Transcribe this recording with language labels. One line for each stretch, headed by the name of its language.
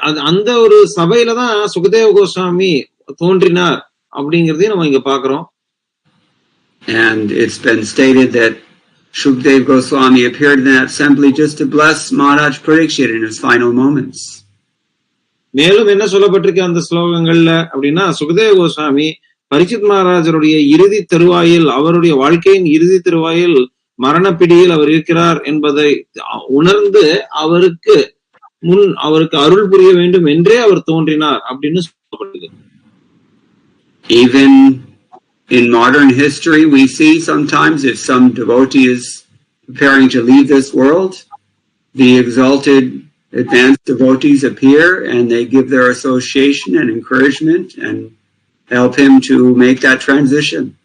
Tamil: அந்த ஒரு சபையில தான் சுகதேவ கோஸ்வாமி தோன்றினார் அப்படிங்கறதையும் நம்ம இங்க பாக்குறோம்.
English: And it's been stated that Shukdev Goswami appeared in that assembly just to bless Maharaj Parikshit in his final moments.
Tamil: மேலும் என்ன சொல்லப்பட்டிருக்கு அந்த ஸ்லோகங்கள்ல அப்படின்னா, சுகதேவ கோஸ்வாமி பரீட்சித் மகாராஜருடைய இறுதி தருவாயில், அவருடைய வாழ்க்கையின் இறுதி தருவாயில் மரணப்பிடியில் அவர் இருக்கிறார் என்பதை உணர்ந்து அவருக்கு அருள் புரிய வேண்டும் என்றே அவர் தோன்றினார் அப்படின்னு சொல்லப்படுது.
English: Even in modern history, we see sometimes if some devotee is preparing to leave this world, the exalted advanced devotees appear and they give their association and encouragement and help him to make that transition.